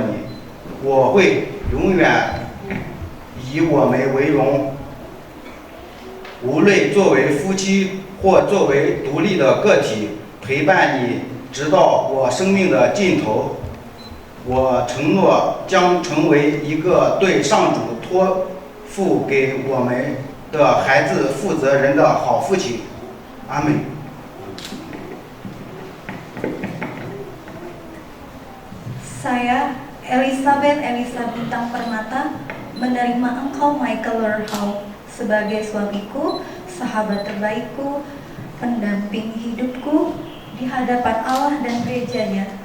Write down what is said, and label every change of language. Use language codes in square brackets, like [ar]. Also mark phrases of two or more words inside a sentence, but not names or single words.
[zh] 我会永远以我们为荣，无论作为夫妻或作为独立的个体，陪伴你直到我生命的尽头。我承诺将成为一个对上主托付给我们的孩子负责任的好父亲。阿门。 [id] Saya, Elisa Bintang Permata, menerima engkau Michael Luerham sebagai suamiku, sahabat terbaikku, pendamping hidupku di hadapan Allah dan gerejanya.